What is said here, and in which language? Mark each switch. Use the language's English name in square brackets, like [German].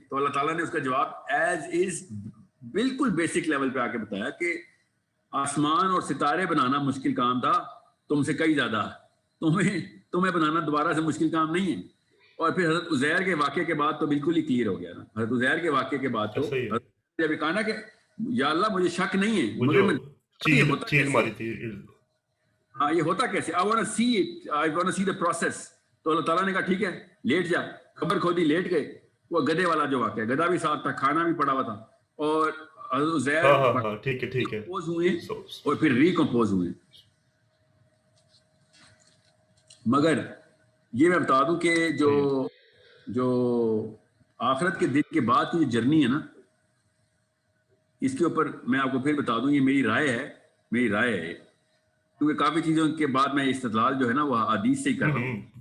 [Urdu] تو اللہ تعالیٰ نے اس کا جواب ایز از بالکل بیسک لیول پہ آ کے بتایا کہ آسمان اور ستارے بنانا مشکل کام تھا، تم سے کئی زیادہ. تمہیں تمہیں بنانا دوبارہ سے مشکل کام نہیں ہے. اور پھر حضرت عزیر کے واقعے کے بعد تو بالکل ہی کلیئر ہو گیا نا. حضرت عزیر کے واقعے کے بعد تو جب کہا نا کہ یا اللہ مجھے شک نہیں ہے مگر میں چیل ماری تھی. ہاں یہ ہوتا کیسے, [English] I want to see it, I want to see the process. [Urdu] تو اللہ تعالیٰ نے کہا ٹھیک ہے لیٹ جا, قبر کھودی, لیٹ گئے. وہ گدھے والا جو واقعہ ہے, گدھا بھی ساتھ تھا, کھانا بھی پڑا ہوا تھا, اور حضرت عزیر ٹھیک ہے کمپوز ہوئے اور پھر ریکمپوز ہوئے. مگر یہ میں بتا دوں کہ جو آخرت کے دن کے بعد کی جو جرنی ہے نا, اس کے اوپر میں آپ کو پھر بتا دوں, یہ میری رائے ہے, کیونکہ کافی چیزوں کے بعد میں استدلال جو ہے نا وہ حدیث سے ہی کر رہا ہوں.